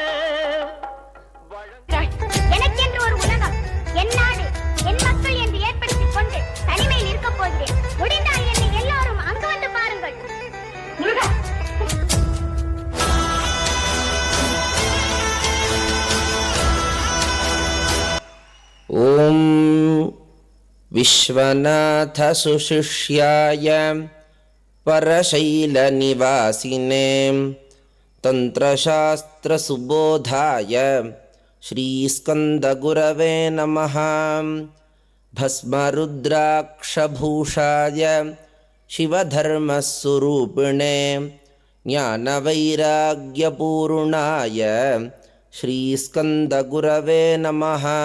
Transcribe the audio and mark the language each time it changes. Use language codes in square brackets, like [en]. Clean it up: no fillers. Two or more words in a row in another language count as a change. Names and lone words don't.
[ta] எனக்கென்று ஒரு உலகம், என் நாடு, என் மக்கள் என்று ஏற்படுத்திக் கொண்டு தனிமையில் இருக்க போகிறேன். முடிந்தால் என்னை எல்லாரும் அங்கு வந்து பாருங்கள். முருகா, ஓம் [sa] विश्वनाथ सुशिष्याय परशैलनिवासिने तन्त्रशास्त्रसुबोधाय श्रीस्कन्दगुरवे नमः। भस्मरुद्राक्षभूषाय शिवधर्मस्वरूपिणे ज्ञानवैराग्यपूर्णाय श्रीस्कन्दगुरवे नमः।